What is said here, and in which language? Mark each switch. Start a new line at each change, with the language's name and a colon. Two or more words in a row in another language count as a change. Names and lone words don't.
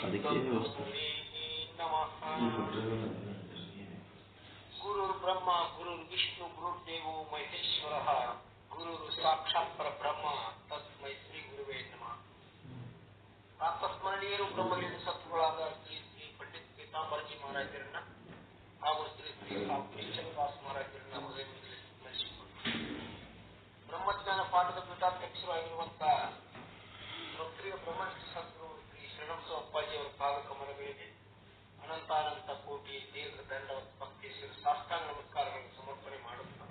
Sanskrit: ತತ್ಸವಿತುರ್ವರೆಣ್ಯಂ ನಮಃ. ಗುರುರ್ಬ್ರಹ್ಮ ಗುರುರ್ವಿಷ್ಣು ಗುರುರ್ದೇವೋ ಮಹೇಶ್ವರಃ ಗುರುರ್ ಸಾಕ್ಷಾತ್ ಪರಬ್ರಹ್ಮ ತಸ್ಮೈ ಶ್ರೀ ಗುರುವೇ ನಮಃ.
Kannada: ಪ್ರಾತಸ್ಮರಣೀಯರು ಬ್ರಹ್ಮಲಿಂಗ ಸತ್ವಗಳಾದ ಶ್ರೀ ಶ್ರೀ ಪಂಡಿತ್ ಪೀತಾಂಬರಜಿ ಮಹಾರಾಜರನ್ನ ಹಾಗೂ ಶ್ರೀ ಶ್ರೀ ನಿಶ್ಚಲದಾಸ್ ಮಹಾರಾಜರನ್ನ ಹೃದಯದಲ್ಲಿ ಸ್ಮರಿಸಿಕೊಂಡು ಬ್ರಹ್ಮಜ್ಞಾನ ಪಾಠದ ಪೀಠಾಧ್ಯಕ್ಷರು ಆಗಿರುವಂತಹ ಲೋಕಪ್ರಿಯ ಬ್ರಹ್ಮನಿಷ್ಠ ಸದ್ಗುರು ಶ್ರೀ ಶರಣಬಸವ ಅಪ್ಪಾಜಿ ಅವರ ಪಾದ ಕಮಲಗಳಿಗೆ ಅನಂತಾನಂತ ಕೋಟಿ ದೀರ್ಘ ದಂಡ ಭಕ್ತಿ ಸಾಷ್ಟಾಂಗ ನಮಸ್ಕಾರಗಳನ್ನು ಸಮರ್ಪಣೆ ಮಾಡುತ್ತಾರೆ.